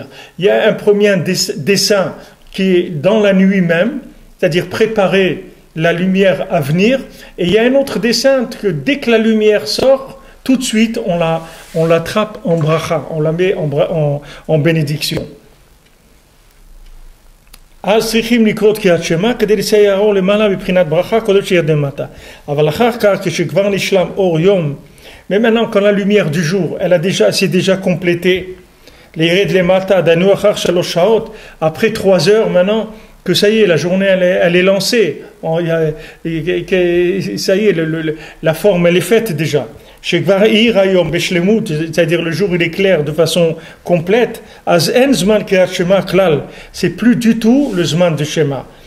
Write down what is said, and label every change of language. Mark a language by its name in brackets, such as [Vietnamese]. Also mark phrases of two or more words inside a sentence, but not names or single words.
[French] Il y a un premier dessin qui est dans la nuit même, c'est-à-dire préparer la lumière à venir. Et il y a un autre dessin que dès que la lumière sort, tout de suite on l'attrape en bracha, on la met en bénédiction. [Hebrew] צריכים לקרות קריאת שמע כדי לסייע האור למעלה מבחינת ברכה קודם שירד למטה. אבל אחר כך כשכבר נשלם אור יום, [French] mais maintenant quand la lumière du jour s'est déjà complétée, [Hebrew] לירד למטה דנו אחר 3 שעות, [French] après 3 heures maintenant, que ça y est, la journée elle est lancée, ça y est, la forme elle est faite déjà. C'est-à-dire le jour il est clair de façon complète, c'est plus du tout le Zman de Shema.